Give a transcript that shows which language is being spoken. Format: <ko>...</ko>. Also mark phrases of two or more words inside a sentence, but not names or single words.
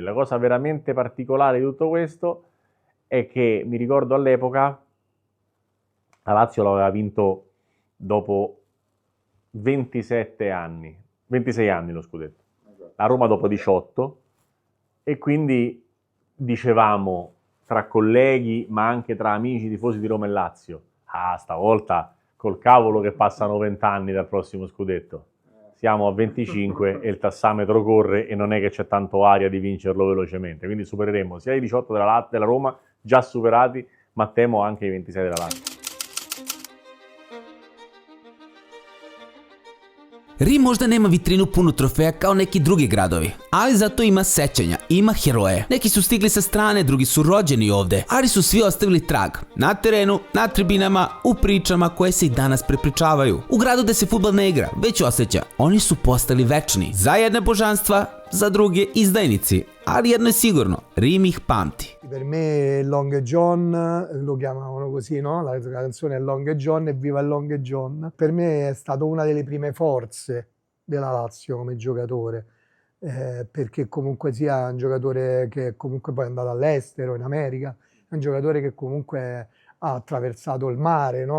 <it>La cosa veramente particolare di tutto questo è che mi ricordo all'epoca la Lazio l'aveva vinto dopo 26 anni lo scudetto, la Roma dopo 18, e quindi dicevamo tra colleghi, ma anche tra amici tifosi di Roma e Lazio, stavolta col cavolo che passano 20 anni dal prossimo scudetto. Siamo a 25 e il tassametro corre e non è che c'è tanto aria di vincerlo velocemente, quindi supereremo sia i 18 della Roma, già superati, ma temo anche i 26 della Lazio.</it> <sr>Rim možda nema vitrinu punu trofeja kao neki drugi gradovi, ali zato ima sećanja, ima heroje. Neki su stigli sa strane, drugi su rođeni ovde, ali su svi ostavili trag. Na terenu, na tribinama, u pričama koje se i danas prepričavaju. U gradu gde se fudbal ne igra, već osjeća, oni su postali večni. Za jedne božanstva, za druge izdajnici, ali jedno je sigurno, Rim ih pamti.</sr> <it>Per me Long John, lo chiamavano così, no? La canzone è Long John e Viva il Long John. Per me è stato una delle prime forze della Lazio come giocatore, perché comunque sia un giocatore che comunque poi è andato all'estero, in America, è un giocatore che comunque ha attraversato il mare, no?</it>